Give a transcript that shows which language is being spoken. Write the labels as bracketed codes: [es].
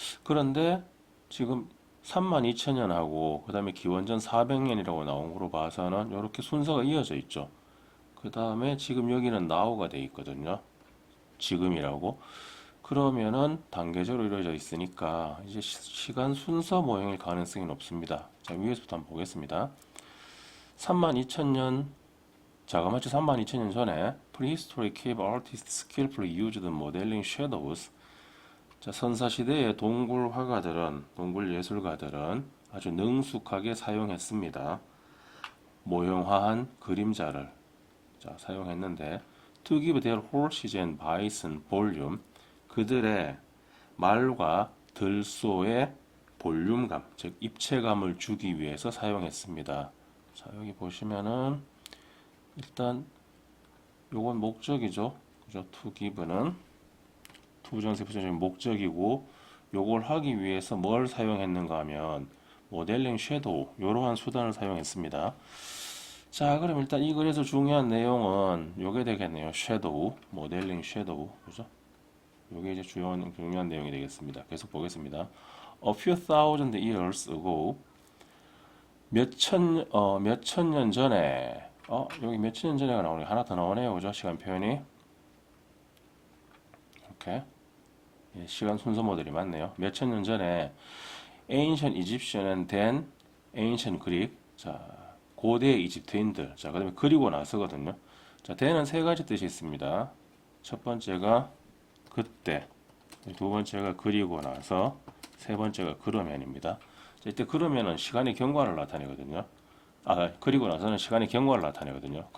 [ko] 그런데 지금 32,000년하고 그 다음에 기원전 400년이라고 나온 거로 봐서는 이렇게 순서가 이어져 있죠. 그 다음에 지금 여기는 now가 돼 있거든요. 지금이라고. 그러면은 단계적으로 이루어져 있으니까 이제 시간 순서 모형일 가능성이 높습니다. 자, 위에서부터 한번 보겠습니다. 32,000년, 자그마치 32,000년 전에 [en] prehistoric cave artists skillfully used modeling shadows. [ko] 자, 선사시대의 동굴 화가들은, 동굴 예술가들은 아주 능숙하게 사용했습니다. 모형화한 그림자를 사용했는데 [en] to give their horses and bison volume, [ko] 그들의 말과 들소의 볼륨감, 즉 입체감을 주기 위해서 사용했습니다. 자, 여기 보시면은 일단 요건 목적이죠. 그죠? to give는 투부정세 부정적인 목적이고, 요걸 하기 위해서 뭘 사용했는가 하면 모델링 섀도우, 이러한 수단을 사용했습니다. 자, 그럼 일단 이 글에서 중요한 내용은 요게 되겠네요. 섀도우, 모델링 섀도우, 그죠? 요게 이제 중요한 내용이 되겠습니다. 계속 보겠습니다. [en] A few thousand years ago, [ko] 몇 천 년 전에 여기 몇천 년 전에가 나오네. 하나 더 나오네요. 그죠? 시간 표현이. 이렇게. 예, 시간 순서 모델이 맞네요. 몇천 년 전에 [en] Ancient Egyptian and then Ancient Greek. [ko] 자, 고대 이집트인들. 자, 그다음에 그리고 나서거든요. 자, then은 세 가지 뜻이 있습니다. 첫 번째가 그때, 두 번째가 그리고 나서, 세 번째가 그러면입니다. 자, 이때 그러면은 시간의 경과를 나타내거든요. 그리고 나서는 시간의 경과를 나타내거든요.